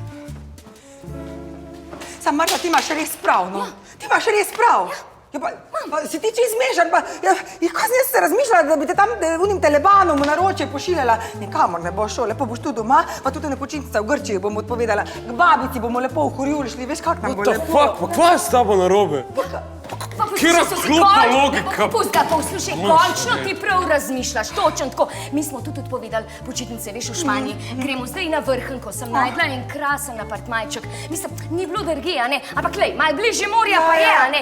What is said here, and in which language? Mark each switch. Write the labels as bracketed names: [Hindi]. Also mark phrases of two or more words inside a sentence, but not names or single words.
[Slovenian] Sam, Marta, ti imaš res prav, no? Ti imaš res prav. Ja, pa si ti čez zmešan, pa kaj sem jaz se razmišljala, da bi te tam unim telebanom v naročje pošiljala. Nikamor ne boš šel, lepo boš tu doma, pa tudi na počitnicah v Grčiji bomo odpovedala. K babici bomo lepo v Horjul šli, veš, kak nam bo lepo. [English] What the fuck, [Slovenian] pa kva je s tabo narobe? Kjera klopna logika? Pusti ga, poslušaj, končno ti prav razmišljaš, točno tako. Mi smo tudi odpovedali počitnice, veš, v Španiji. Gremo zdaj na Vrhunko, sem najdla en krasen apartmajček. Mislim, ni bilo drugje, a ne? Ampak lej, malo bližje morja pa je, a ne?